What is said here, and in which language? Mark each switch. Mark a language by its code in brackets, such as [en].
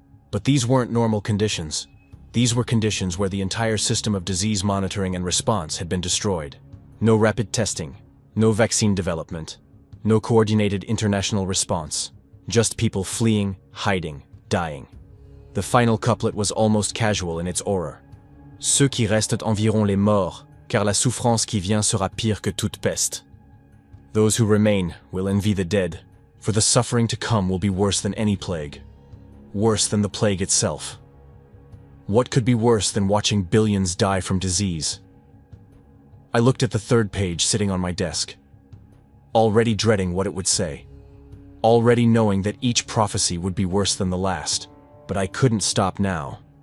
[en] But these weren't normal conditions. These were conditions where the entire system of disease monitoring and response had been destroyed. No rapid testing, no vaccine development, no coordinated international response. Just people fleeing, hiding, dying. The final couplet was almost casual in its aura. [fr] Ceux qui restent environ les morts, car la souffrance qui vient sera pire que toute peste. [en] Those who remain will envy the dead, for the suffering to come will be worse than any plague. Worse than the plague itself. What could be worse than watching billions die from disease? I looked at the third page sitting on my desk, already dreading what it would say, already knowing that each prophecy would be worse than the last, but I couldn't stop now.